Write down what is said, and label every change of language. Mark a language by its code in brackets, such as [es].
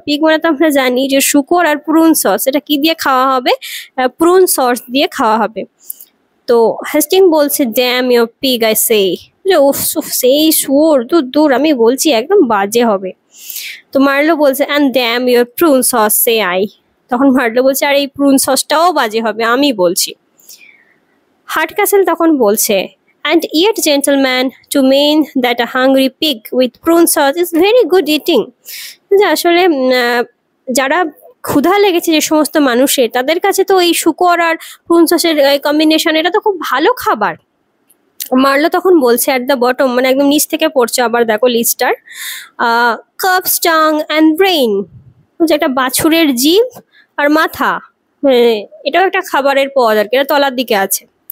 [bn] Pig মানে তো আমরা জানি যে শুকর, আর প্রুন সস, এটা কি দিয়ে খাওয়া হবে, প্রুন সস দিয়ে খাওয়া হবে। তো হেস্টিং বলছে, [en] Damn your pig I say. [bn] সেই শুয়োর, দূর আমি বলছি একদম বাজে হবে। তো মার্লো বলছে, [en] And damn your prune sauce say I. [bn] তখন মার্লো বলছে, আর এই প্রুন সসটাও বাজে হবে, আমি বলছি। হার্ট ক্যাসেল তখন বলছে, [en] and yet gentlemen, to mean that a hungry pig with prune sauce is very good eating. [bn] যে আসলে যারা ক্ষুধা লেগেছে যে সমস্ত মানুষের, তাদের কাছে তো এই শুকর আর প্রুন সসের কম্বিনেশন, এটা তো খুব ভালো খাবার। মার্লো তখন বলছে, [en] at the bottom, [bn] মানে একদম নিচ থেকে পড়ছে আবার, দেখো Lister, [en] calf's tongue and brain, [bn] যে একটা বাছুরের জিভ আর মাথা, মানে এটাও একটা খাবারের পদ আর কি, এটা তলার দিকে আছে।